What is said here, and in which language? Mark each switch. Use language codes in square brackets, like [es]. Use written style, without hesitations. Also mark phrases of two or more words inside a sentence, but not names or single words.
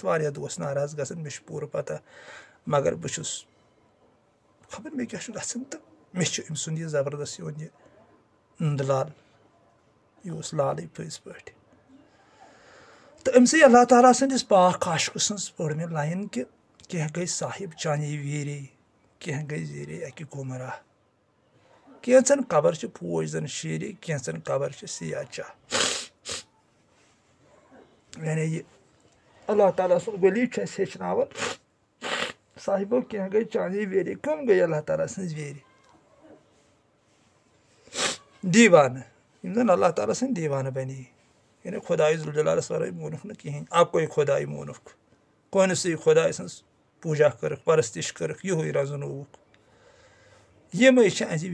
[ks] واریاہ دوس ناراض گژھان مےٚ چھُ پوٗرٕ پتہ مگر بہٕ چھُس خبر مےٚ کیٛاہ چھُ گژھان تہٕ مےٚ چھُ أمۍ سُنٛد یہِ زبردست یِوان یہِ نُندٕ لال یہِ اوس لالٕے پٔزۍ پٲٹھۍ تہٕ أمسٕے اللہ تعالیٰ سٕنٛدِس پاک عاشقہٕ سٕنٛز پٔر مےٚ لاین کہِ کینٛہہ گٔے صاحب چانے ویرے کینٛہہ گٔے زیٖرے اکہِ گُمراہ کینٛژن قبر چھِ پوش زن شیٖرے کینٛژن قبر چھِ سِیاہ چاہ یعنی یہِ اللہ تعالیٰ سُنٛد ولی چھُ اَسہِ ہیٚچھناوان صاحبو کینٛہہ گٔے چانے ویرے کٕم گٔے اللہ تعالیٰ سٕنٛز ویرِ دیٖوانہٕ یِم زن اللہ تعالیٰ سٕنٛدۍ دیٖوانہٕ بنے یعنی خۄداے ذوالجلالس ورٲے مونُکھ نہٕ کِہینۍ اکوے خۄداے مونُکھ کونسٕے خۄداے سٕنٛز پوٗجا کٔرٕکھ پرستِش کٔرٕکھ یِہُے رزنووُکھ یِمے چھِ اَسہِ